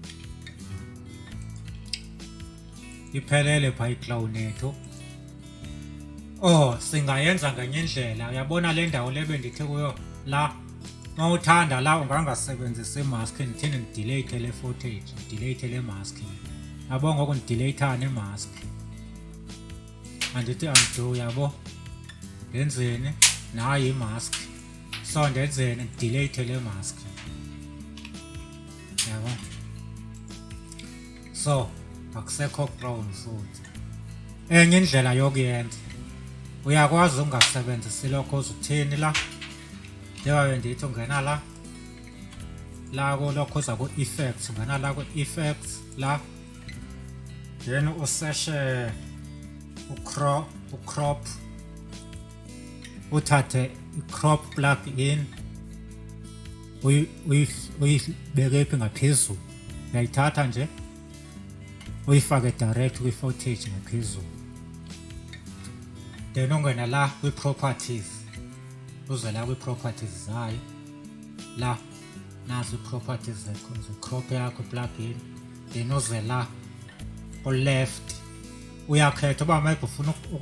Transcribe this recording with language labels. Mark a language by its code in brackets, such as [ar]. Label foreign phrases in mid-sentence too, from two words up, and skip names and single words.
[xh] iphelele phaa i-clone yethu singayenza ngenye indlela uyabona le ndawo le bendithi kuyo la mawuthanda la ungangasebenzisi imask ndithini ndidelete le footage ndidelete le mask yabo ngoku ndidelethane imask andithi undo yabo ndenzeni nayo imask so ndenzeni ndidelete le mask [zu] yabo so akusekho clone futhi enye indlela yokuyenza uyakwazi ungasebenzisi lokho uzuthini la njengoba bendithi ungena la kulokho uza ku-effects ungena la ku-effects la then useshe ucrop uthathe i-crop [en] plug in [zu] uyibeke phi ngaphezulu uyayithatha nje uyifake direct kwi-footage ngaphezulu then ungena la kwi-properties uze la kwi-properties zayo la nazo i-properties ze-crop yakho plugin then uze la ku-left uyakhetha uba maybe ufuna